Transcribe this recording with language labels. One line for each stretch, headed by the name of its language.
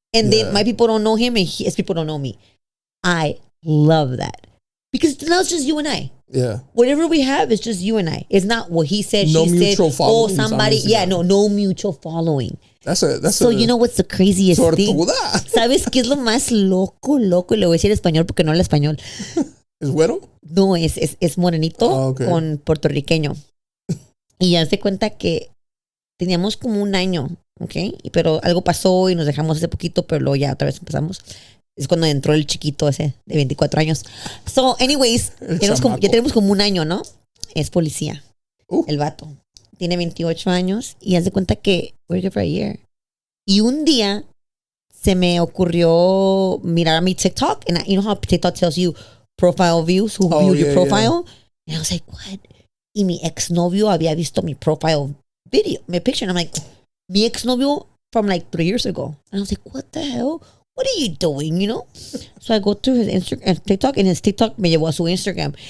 English: And my people don't know him and his people don't know me. I love that. Because now it's just you and I. Yeah. Whatever we have is just you and I. It's not what he said, no she mutual said, following. Somebody. Yeah, no mutual following. So you know what's the craziest thing?
Spanish: Tortuga. ¿Sabes qué es lo más loco? Le voy a decir español porque no habla español. ¿Es güero? No, es morenito con puertorriqueño. Y ya se cuenta que teníamos como un año, ¿ok? Pero algo pasó y nos dejamos hace poquito, pero luego ya otra vez empezamos. Es cuando entró el chiquito ese de 24 años.
English: So, anyways,
Spanish: ya tenemos como un año, ¿no? Es policía. El vato. Tiene 28 años y haz de cuenta que
English: we're here for a year.
Spanish: Y un día se me ocurrió mirar mi TikTok.
English: And you know how TikTok tells you profile views, who viewed your profile? Yeah. And I was like, what?
Spanish: Y mi exnovio había visto mi
English: profile video, my picture. And I'm like,
Spanish: mi exnovio
English: from like 3 years ago. And I was like, what the hell? What are you doing, you know? So I go to his Instagram, TikTok, and his TikTok
Spanish: me llevó a su Instagram.